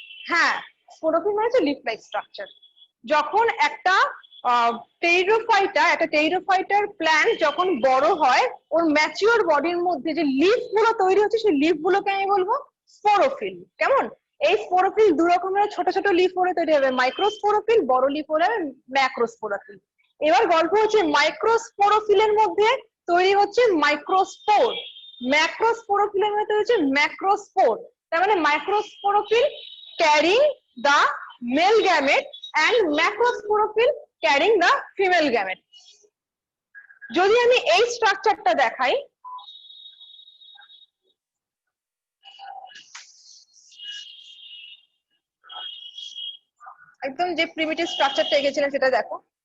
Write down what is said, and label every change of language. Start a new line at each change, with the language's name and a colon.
Bangla: হ্যাঁ, স্পোরোফিল মানে হচ্ছে লিফ লাইক স্ট্রাকচার। যখন একটা টেরিডোফাইটার প্ল্যান্ট যখন বড় হয়, ওর ম্যাচিওর বডির মধ্যে যে লিফ গুলো তৈরি হচ্ছে, সেই লিফ গুলোকে আমি বলবো স্পোরোফিল। কেমন? এই স্পোরোফিল দু রকমের ছোট ছোট লিফ হলে তৈরি হবে, মাইক্রোস্পোরোফিল, বড় লিফ হলে ম্যাক্রোস্পোরোফিল। এবার গল্প হচ্ছে মাইক্রোস্পোরোফিলের মধ্যে তৈরি হচ্ছে মাইক্রোস্পোর, ম্যাক্রোস্পোরোফিলের মধ্যে তৈরি হচ্ছে ম্যাক্রোস্পোর। তার মানে microsporophyll
English: carrying the male gamete and macrosporophyll carrying the female gamete.
Bangla: যদি আমি এই স্ট্রাকচারটা দেখাই, একদম যে প্রিমিটিভ স্ট্রাকচারটা এঁকেছিলেন সেটা দেখো।